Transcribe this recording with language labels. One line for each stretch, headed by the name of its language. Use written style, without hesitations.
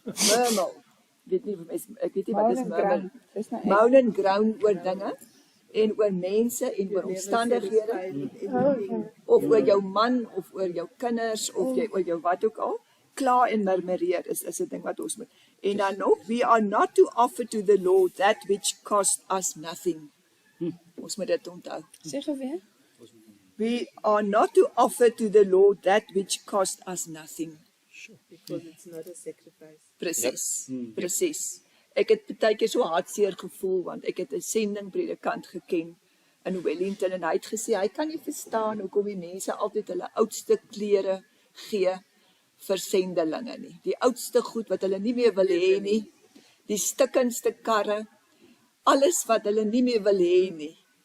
Afrikaans: Murmel. Ek weet nie wat is murmel. Dis nou Moan en groan oor dinge en oor mense en oor omstandighede of oor jou man of oor jou kinders of oor jou wat ook al. Kla en murmureer is 'n ding wat ons moet. En dan nog,
English: we are not to offer to the Lord that which cost us nothing.
Afrikaans: Ons moet dit onthou. Sê gou weer.
English: We are not to offer to the Lord that which cost us nothing. Because it's not a sacrifice.
Afrikaans: Presies, presies. Ek het baie keer so hartseer gevoel want ek het 'n sendingpredikant geken in Wellington en hy het gesê hy kan nie verstaan hoekom die mense altyd hulle oudste klere gee vir sendelinge nie. Die oudste goed wat hulle nie meer wil hê nie, die stikkendste karre, alles wat hulle nie meer wil hê nie.